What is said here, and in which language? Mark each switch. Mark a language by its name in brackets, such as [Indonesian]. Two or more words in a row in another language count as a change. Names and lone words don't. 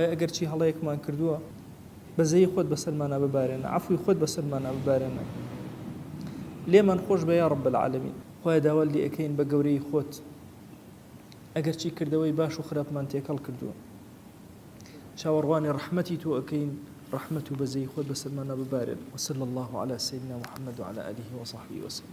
[Central Kurdish] ئەگەر چی هەڵەیەکمان کردووە بەزەی خۆت بەسەرمانە ببارێنە عەفوی خۆت بەسەرمانە ببارێنە لێمان خۆش بە [Arabic] یا رب العالمین [Central Kurdish] خوای داوا لێ ئەەکەین بە گەورەی خۆت ئەگەر چی کردەوەی باش و خراپمان تێکەڵ کردووە چاوەڕوانی ڕەحمەتی تۆ ئەەکەین رحمة بزي خود بسلمان ببارد [Arabic] وصلى الله على سيدنا محمد وعلى آله وصحبه وسلم